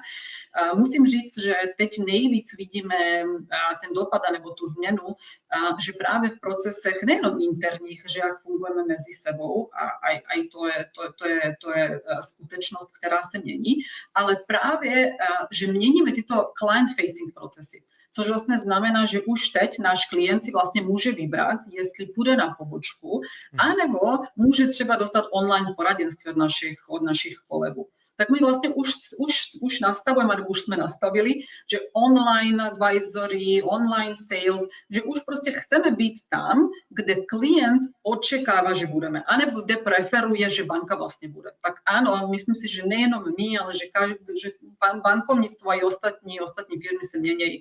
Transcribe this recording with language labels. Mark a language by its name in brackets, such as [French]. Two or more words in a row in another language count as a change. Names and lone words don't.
[Czech] Musím říct, že teď nejvíc vidíme ten dopad nebo tu změnu, že právě v procesech nejenom interních, že jak fungujeme mezi sebou a to je skutečnost, která se mění, ale právě, že měníme tyto client-facing procesy. Což vlastně znamená, že už teď náš klient si vlastně může vybrat, jestli půjde na pobočku, anebo může třeba dostat online poradenství od našich kolegů. [Slovak] tak my vlastne už nastavujeme, alebo už sme nastavili, že [English] online advisory, online sales, [Slovak] že už proste chceme byť tam, kde klient očakáva, že budeme, anebo kde preferuje, že banka vlastne bude. Tak áno, myslím si, že nejenom my, ale že bankovníctvo aj ostatní firmy sa menej.